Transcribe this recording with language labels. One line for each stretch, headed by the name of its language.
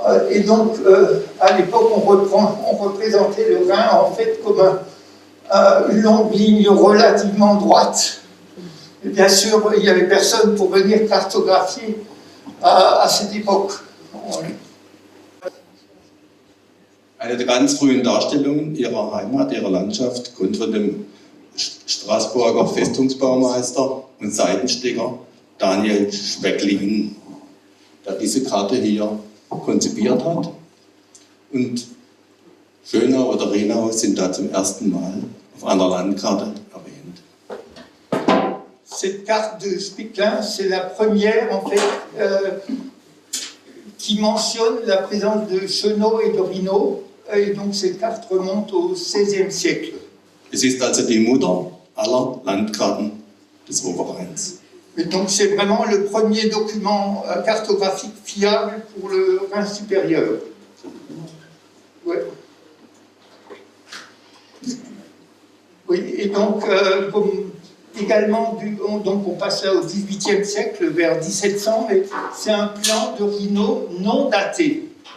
French: Et donc, à l'époque, on représentait le Rhin en fait comme une longue ligne relativement droite. Et bien sûr, il n'y avait personne pour venir cartographier à cette époque.
German: Eine der ganz frühen Darstellungen ihrer Heimat, ihrer Landschaft, kommt von dem Straßburger Festungsbaumeister und Seitensticker Daniel Schwecklin, der diese Karte hier konzipiert hat. Und Schönau oder Rhenau sind da zum ersten Mal auf einer Landkarte erwähnt.
French: Cette carte de Schwecklin, c'est la première en fait qui mentionne la présence de Schönau et de Rhinau. Et donc cette carte remonte au XVIe siècle.
German: Es ist also die Mutter aller Landkarten des Oberrheins.
French: Et donc c'est vraiment le premier document cartographique fiable pour le Rhin supérieur. Ouais. Oui, et donc comme également, donc on passe là au XVIIIe siècle, vers 1700, mais c'est un plan de Rhinau non daté.